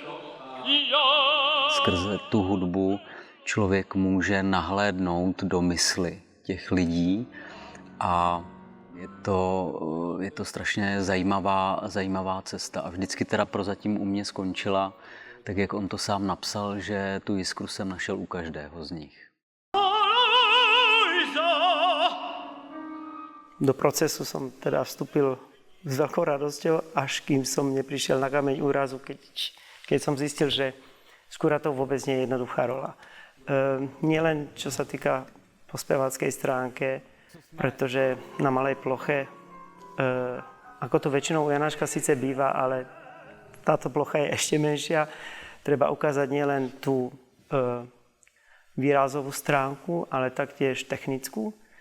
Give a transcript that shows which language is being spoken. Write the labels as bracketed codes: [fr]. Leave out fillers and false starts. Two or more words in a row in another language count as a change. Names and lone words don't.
[cs] Skrze tu hudbu člověk může nahlédnout do mysli těch lidí a je to strašně zajímavá cesta. A vždycky teda prozatím u mě skončila, tak jak on to sám napsal, že tu jiskru jsem našel u každého z nich. [sk] Do procesu som teda vstúpil s veľkou radosťou, až kým som neprišiel na kameň úrazu, keď som zistil, že skúra to vôbec nie je jednoduchá rola. Nielen čo sa týka po speváckej stránke, pretože na malej ploche, ako to väčšinou u Janáčka síce býva, ale táto plocha je ešte menšia, treba ukázať nielen tú výrazovú stránku, ale taktiež technickú.